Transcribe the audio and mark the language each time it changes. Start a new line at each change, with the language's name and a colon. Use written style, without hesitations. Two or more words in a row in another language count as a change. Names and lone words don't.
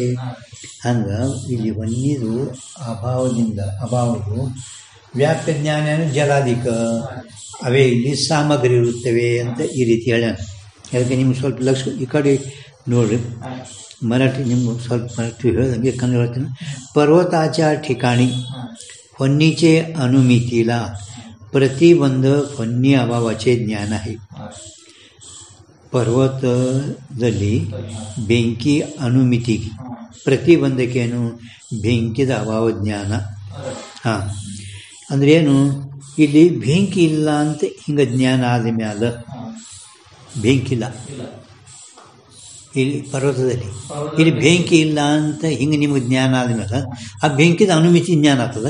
Kannada: ಹಂಗೆ ಇಲ್ಲಿ ವನ್ಯದು ಅಭಾವವು ವ್ಯಾಪ್ಯ ಜ್ಞಾನ ಜಲಾಧಿಕ ಅವೇ ಇಲ್ಲಿ ಸಾಮಗ್ರಿ ಇರುತ್ತವೆ ಅಂತ ಈ ರೀತಿ ಹೇಳ್ಯಾನ. ಅದಕ್ಕೆ ನಿಮ್ಗೆ ಸ್ವಲ್ಪ ಲಕ್ಷ ಈ ಕಡೆ ನೋಡ್ರಿ ಮರಾಠಿ ನಿಮ್ಗೆ ಸ್ವಲ್ಪ ಮರಾಠಿ ಹೇಳ್ದಂಗೆ ಕನ್ನಡ ಹೇಳ್ತೀನಿ.
Marathi: पर्वताच्या ठिकाणी वन्यचे अनुमितीला प्रतिबंधक वन्य अभावाचे ज्ञान आहे.
Kannada: पर्वतದಲ್ಲಿ ಬೆಂಕಿ ಅನುಮಿತಿ ಪ್ರತಿಬಂಧಕೇನು ಬೆಂಕಿದ ಅಭಾವ ಜ್ಞಾನ. ಹಾಂ ಅಂದ್ರೆ ಏನು ಇಲ್ಲಿ ಬೆಂಕಿ ಇಲ್ಲ ಅಂತ ಹಿಂಗೆ ಜ್ಞಾನ ಆದ ಮ್ಯಾಲ ಬೆಂಕಿಲ್ಲ ಇಲ್ಲಿ ಪರ್ವತದಲ್ಲಿ ಇಲ್ಲಿ ಬೆಂಕಿ ಇಲ್ಲ ಅಂತ ಹಿಂಗೆ ನಿಮಗೆ ಜ್ಞಾನ ಆದ್ಮೇಲೆ ಆ ಬೆಂಕಿದ ಅನುಮಿತಿ ಜ್ಞಾನ ಆಗ್ತದೆ.